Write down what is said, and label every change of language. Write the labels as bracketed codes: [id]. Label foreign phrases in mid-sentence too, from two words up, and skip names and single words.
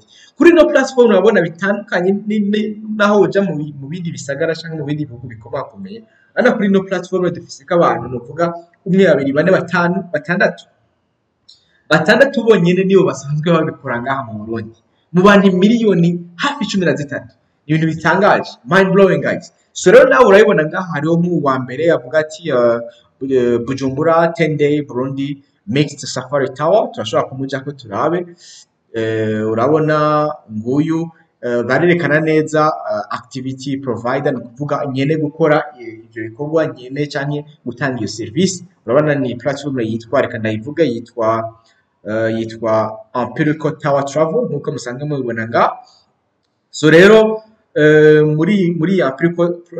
[rn] Kuri no platform urabona bitandukanye naho uja mu bindi bisagara cyangwa mu bindi bihugu bikomakomeye. Ana kuri no platform dufise ka abantu novuga 1 2 4 5 6 bonyene nibo basanzwe babikora ngaha mu Burundi, mu bantu miliyoni hafi 13. Ibintu bitangaje, [en] mind blowing guys. [rn] So rero nawe urayibona ngaha hariho nk'uwa mbere avuga ati Bujumbura 10 day Burundi mixed safari tower turashobora kumujako turabe urabona nguyu barerekana neza [en] activity provider [rn] ni kuvuga nyene gukora ivyo bikorwa nyene canke gutanga iyo service urabona ni platform yitwa reka ndayivuga yitwa Empirical Tower Travel nkuko musanzwe mubibona nga so rero muri Empirical